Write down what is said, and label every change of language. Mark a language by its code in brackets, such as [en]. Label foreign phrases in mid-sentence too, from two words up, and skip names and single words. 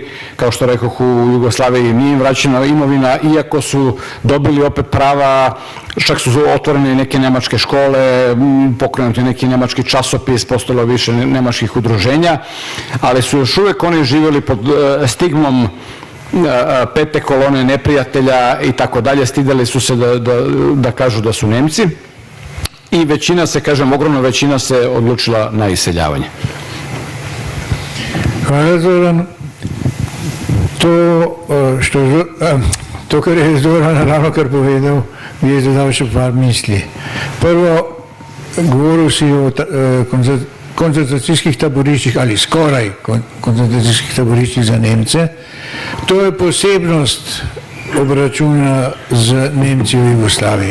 [sr] Kao što rekoh, u Jugoslaviji nije im vraćena imovina, iako su dobili opet prava, čak su otvorene neke nemačke škole, pokrenuti neki nemački časopis, postojalo više nemačkih udruženja, ali su još uvek oni živjeli pod stigmom pete kolone neprijatelja i tako dalje, stideli su se da kažu da su Nemci i većina se, kažem, ogromna većina se odlučila na iseljavanje. [sl] Hvala, Zoran. To, kar je Zoran ravno kar povedal, bi je dodal še par misli. Prvo, govoril si o koncentracijskih taboriščih ali skoraj koncentracijskih taboriščih za Nemce. To je posebnost obračuna z Nemci v Jugoslaviji.